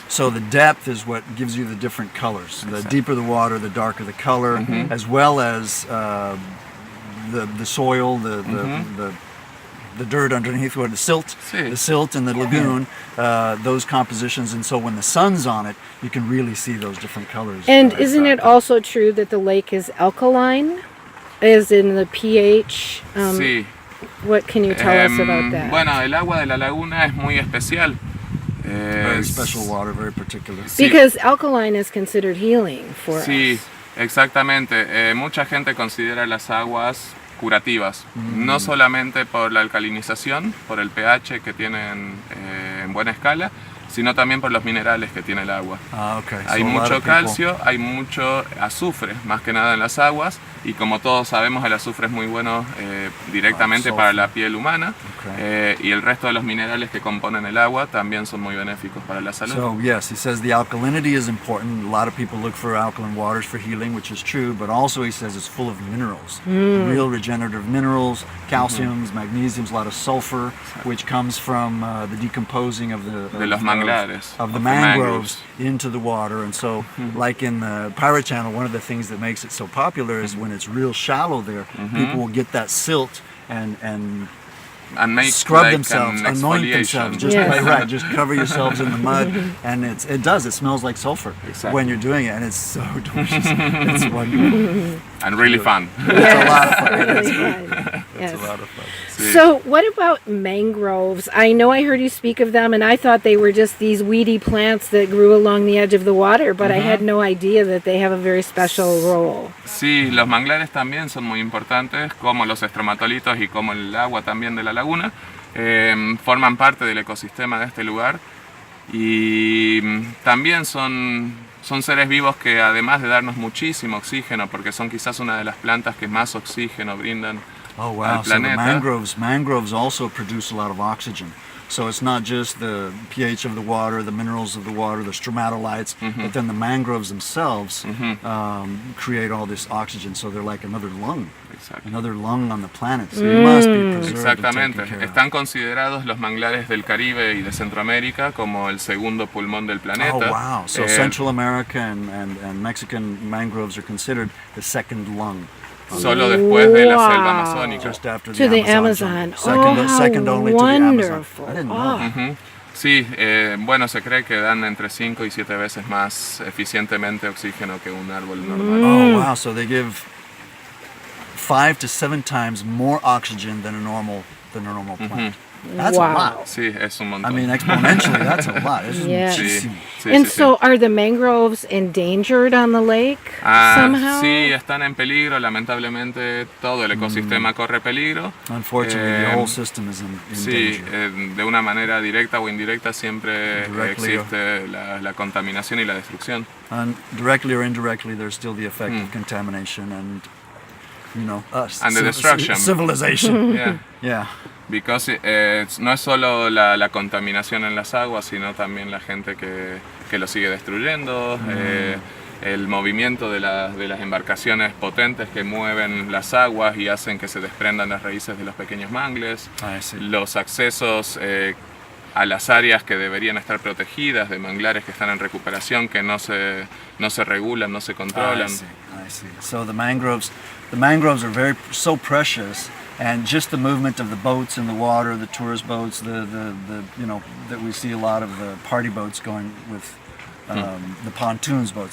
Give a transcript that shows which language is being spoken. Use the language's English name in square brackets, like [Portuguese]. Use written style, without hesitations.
[English] So the depth is what gives you the different colors. The deeper the water, the darker the color, as well as the soil, the dirt underneath, or the silt, [Spanish] Sí. [English] the silt in the lagoon, those compositions. And so when the sun's on it, you can really see those different colors. And isn't it also true that the lake is alkaline? As in the pH? [Spanish] Sí. [English] What can you tell us about that? [Spanish] Bueno, el agua de la laguna es muy especial. [English] Very [Spanish] Es- [English] special water, very particular. [Spanish] Sí. [English] Because alkaline is considered healing for [Spanish] Sí, us. exactamente. Mucha gente considera las aguas curativas, no solamente por la alcalinización, por el pH que tienen en buena escala, sino también por los minerales que tiene el agua. [English] Ah, okay. [Spanish] Hay [English] So a lot [Spanish] mucho [English] of people- [Spanish] calcio, hay mucho azufre, más que nada en las aguas, y como todos sabemos el azufre es muy bueno directamente para la piel humana, y el resto de los minerales que componen el agua también son muy benéficos para la salud. [English] So yes, he says the alkalinity is important. A lot of people look for alkaline waters for healing, which is true, but also he says it's full of minerals, real regenerative minerals, calciums, magnesiums, a lot of sulfur, which comes from the decomposing of [Spanish] de los manglares, [English] of the mangroves into the water. And so, like in the Pirate Channel, one of the things that makes it so popular is when it's real shallow there, people will get that silt and make scrub like themselves, an anoint themselves, just right, just cover yourselves in the mud, and it smells like sulfur when you're doing it, and it's so delicious. It's wonderful and really fun. It's a lot of fun. Really fun. It's a lot of fun. So what about mangroves? I know I heard you speak of them, and I thought they were just these weedy plants that grew along the edge of the water, but I had no idea that they have a very special role. [Spanish] Sí, los manglares también son muy importantes, como los estromatolitos y como el agua también de la laguna. Forman parte del ecosistema de este lugar y también son seres vivos que además de darnos muchísimo oxígeno, porque son quizás una de las plantas que más oxígeno brindan al planeta. [English] So the mangroves also produce a lot of oxygen. So it's not just the pH of the water, the minerals of the water, the stromatolites, but then the mangroves themselves create all this oxygen. So they're like another lung. Another lung on the planet. So you must be preserved. Exactamente. And taken care of. [Spanish] Están considerados los manglares del Caribe y de Centroamérica como el segundo pulmón del planeta. [English] Oh, wow. So Central America and Mexican mangroves are considered the second lung. [Spanish] Solo después de la selva amazónica. [English] Just after To the Amazon. Amazon. Second only to the Amazon. I didn't know. [Spanish] Sí, bueno, se cree que dan entre 5 y 7 veces más eficientemente oxígeno que un árbol normal. [English] Oh, wow. So they give 5 to 7 times more oxygen than a normal plant. That's a lot. [Spanish] Sí, es un montón. [English] I mean, exponentially, that's a lot. Yes. [Spanish] Sí, [English] And so are the mangroves endangered on the lake somehow? [Spanish] Sí, están en peligro. Lamentablemente todo el ecosistema corre peligro. [English] Unfortunately, the whole system is in [Spanish] Sí, [English] danger. [Spanish] de una manera directa o indirecta siempre [English] Directly [Spanish] existe la contaminación y la destrucción. [English] And directly or indirectly, there's still the effect of contamination and, us. And the destruction. Civilization. Yeah. Yeah. Because [Spanish] no es solo la contaminación en las aguas, sino también la gente que lo sigue destruyendo, el movimiento de las embarcaciones potentes que mueven las aguas y hacen que se desprendan las raíces de los pequeños mangles, los accesos a las áreas que deberían estar protegidas, de manglares que están en recuperación, que no se regulan, no se controlan. [English] I see. So the mangroves are so precious. And just the movement of the boats in the water, the tourist boats, the that we see a lot of the party boats going with the pontoons boats.